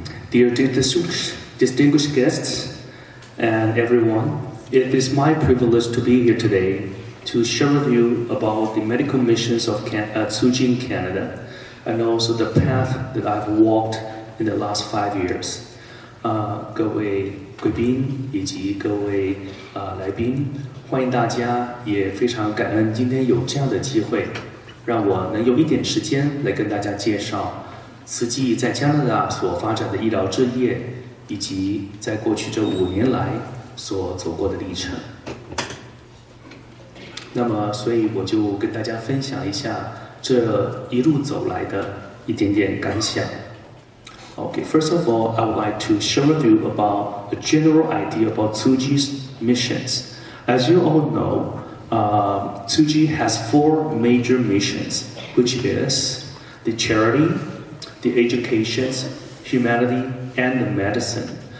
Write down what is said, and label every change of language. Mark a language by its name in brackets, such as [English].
[English] Dear distinguished guests and everyone, it is my privilege to be here today to share with you about the medical missions of Tsuji in Canada and also the path that I've walked in the last 5 years. [Chinese] 各位贵宾以及各位来宾，欢迎大家，也非常感恩今天有这样的机会，让我能有一点时间来跟大家介绍慈济在加拿大所发展的医疗置业，以及在过去这5年来所走过的历程。那么，所以我就跟大家分享一下这一路走来的一点点感想。 [English] Okay, first of all, I would like to share with you about a general idea about Tsuji's missions. As you all know, Tsuji has 4 major missions, which is the charity, the education, humanity, and the medicine.